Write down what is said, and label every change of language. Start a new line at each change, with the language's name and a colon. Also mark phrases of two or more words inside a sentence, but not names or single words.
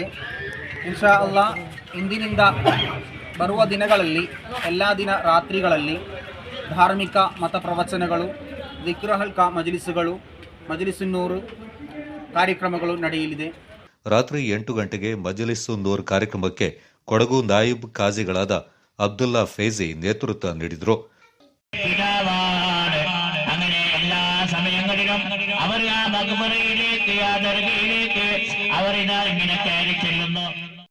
Arabic: إن شاء الله
Kannada: ಇಂದಿನಿಂದ ಬರುವ ದಿನಗಳಲ್ಲಿ ಎಲ್ಲ ದಿನ ರಾತ್ರಿಗಳಲ್ಲಿ ಧಾರ್ಮಿಕ ಮತ ಪ್ರವಚನಗಳು, ದಿಕ್ರ್ ಹಲ್ಕಾ ಮಜ್ಲಿಸುಗಳು, ಮಜ್ಲಿಸುನ್ನೂರ್ ಕಾರ್ಯಕ್ರಮಗಳು ನಡೆಯಲಿದೆ. ರಾತ್ರಿ 8 ಗಂಟೆಗೆ ಮಜ್ಲಿಸುನ್ನೂರ್ ಕಾರ್ಯಕ್ರಮಕ್ಕೆ ಕೊಡಗು ನಾಯಿಬ್ ಕಾಜಿಗಳಾದ ಅಬ್ದುಲ್ಲಾ ಫೈಜಿ ನೇತೃತ್ವ ನೀಡಿದರು.
Malayalam: അങ്ങനെ എല്ലാ സമയങ്ങളിലും അവർ ആ മഖ്ബറയിലേക്ക് ആ ദർഗയിലേക്ക് അവർ ഇങ്ങനെ കയറി ചെല്ലുന്നു.